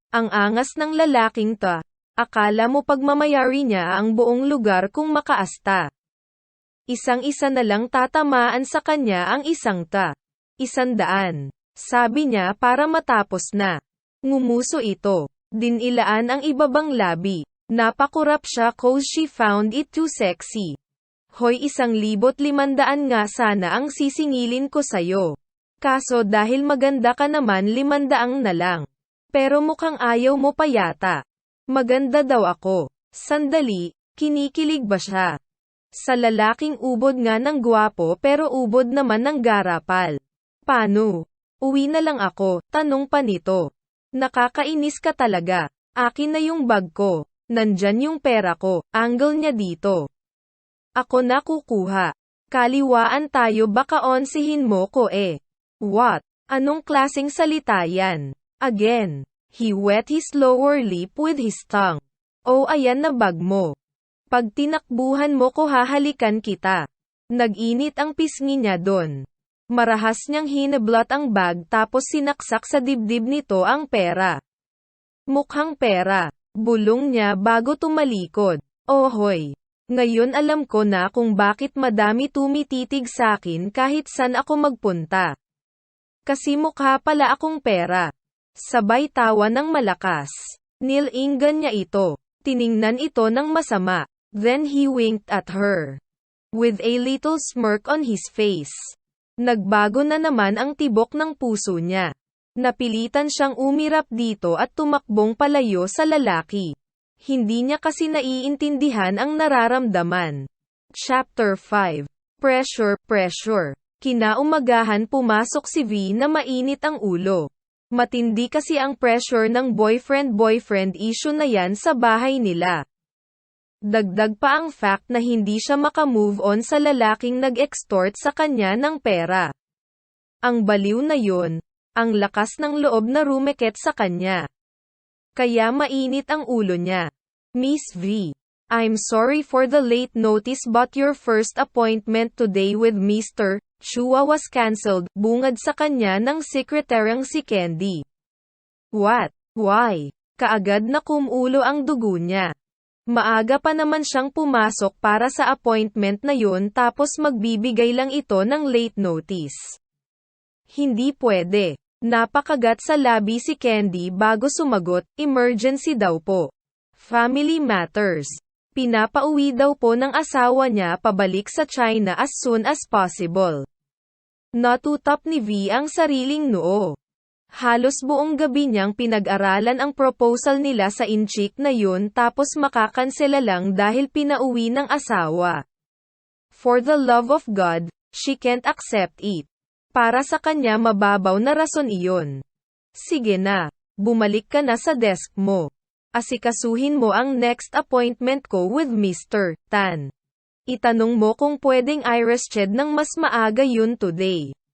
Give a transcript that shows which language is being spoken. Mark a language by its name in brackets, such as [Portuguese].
[Filipino] Ang angas ng lalaking ta. Akala mo pagmamayari niya ang buong lugar kung makaasta. Isang-isa na lang tatamaan sa kanya ang isang ta. 100. Sabi niya para matapos na. Ngumuso ito. Dinilaan ang ibabang labi. Napakurap siya [English] cause she found it too sexy. [Filipino] Hoy 1,500 nga sana ang sisingilin ko sayo. Kaso dahil maganda ka naman 500 na lang. Pero mukhang ayaw mo pa yata. Maganda daw ako. Sandali, kinikilig ba siya? Sa lalaking ubod nga ng gwapo pero ubod naman ng garapal. Paano? Uwi na lang ako, tanong pa nito. Nakakainis ka talaga. Akin na yung bag ko. Nandyan yung pera ko. Angle niya dito. Ako na kukuha. Kaliwaan tayo baka onsihin mo ko [English] What? [Filipino] Anong klaseng salita yan? [English] Again. He wet his lower lip with his tongue. [Filipino] Oh ayan na bag mo. Pag tinakbuhan mo ko hahalikan kita. Nag-init ang pisngi niya doon. Marahas niyang hinablot ang bag tapos sinaksak sa dibdib nito ang pera. Mukhang pera. Bulong niya bago tumalikod. Oh hoy. Ngayon alam ko na kung bakit madami tumititig sa akin kahit saan ako magpunta. Kasi mukha pala akong pera. Sabay tawa ng malakas. Nilinggan niya ito. Tiningnan ito ng masama. [English] Then he winked at her. With a little smirk on his face. [Filipino] Nagbago na naman ang tibok ng puso niya. Napilitan siyang umirap dito at tumakbong palayo sa lalaki. Hindi niya kasi naiintindihan ang nararamdaman. Chapter 5. Pressure. Kinaumagahan pumasok si V na mainit ang ulo. Matindi kasi ang pressure ng boyfriend issue na yan sa bahay nila. Dagdag pa ang fact na hindi siya makamove on sa lalaking nag-extort sa kanya ng pera. Ang baliw na yun, ang lakas ng loob na rumeket sa kanya. Kaya mainit ang ulo niya. Miss V. [English] I'm sorry for the late notice but your first appointment today with Mr. Chua was cancelled, [Filipino] bungad sa kanya ng sekretaryang si Candy. [English] What? Why? [Filipino] Kaagad na kumulo ang dugo niya. Maaga pa naman siyang pumasok para sa appointment na yun tapos magbibigay lang ito ng late notice. Hindi pwede. Napakagat sa labi si Candy bago sumagot, emergency daw po. [English] Family matters. [Filipino] Pinapauwi daw po ng asawa niya pabalik sa China [English] as soon as possible. [Filipino] Natutap ni V ang sariling noo. Halos buong gabi niyang pinag-aralan ang proposal nila sa inchik na yun tapos makakansela lang dahil pinauwi ng asawa. [English] For the love of God, she can't accept it. [Filipino] Para sa kanya mababaw na rason iyon. Sige na, bumalik ka na sa desk mo. Asikasuhin mo ang next appointment ko with Mr. Tan. Itanong mo kung pwedeng i-resched ng mas maaga yun today.